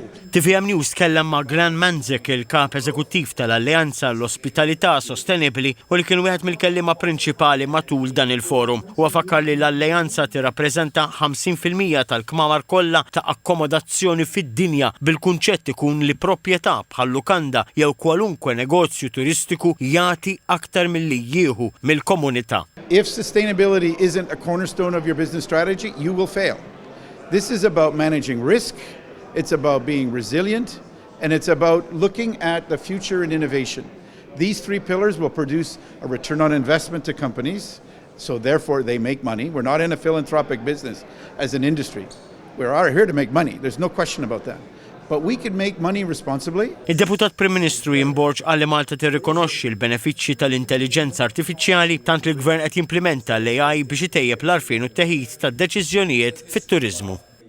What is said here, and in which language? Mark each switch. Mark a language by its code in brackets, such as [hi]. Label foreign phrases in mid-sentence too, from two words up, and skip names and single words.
[mt] TVM News tkellem ma' Gran Manzek, il-kap eżekuttiv tal-Alleanza l-Ospitalità Sostenibbli u li kien wieħed mill-kelliema prinċipali matul dan il-forum. Huwa fakkar li l-Alleanza tirrappreżenta 50% tal-kmamar kollha ta' akkomodazzjoni fid-dinja bil-kunċett ikun li proprjetà bħal lukanda jew kwalunkwe negozju turistiku jagħti aktar milli jieħu mill-komunità. [en] If sustainability isn't a cornerstone of your business strategy, you will fail. This is about managing risk, it's about being resilient, and it's about looking at the future and innovation. These 3 pillars will produce a return on investment to companies, so therefore they make money. We're not in a philanthropic business as an industry. We're here to make money, there's no question about that. But we can make money responsibly. [mt] Il-Deputat Prim Ministru Jimborġ qal li Malta tirrikonoxxi l-benefiċċji tal-intelligenza artifiċjali tant li l-Gvern qed jimplementa l-AI biex itejjeb l-għarfien u t-teħid tad-deċiżjonijiet fit-turiżmu.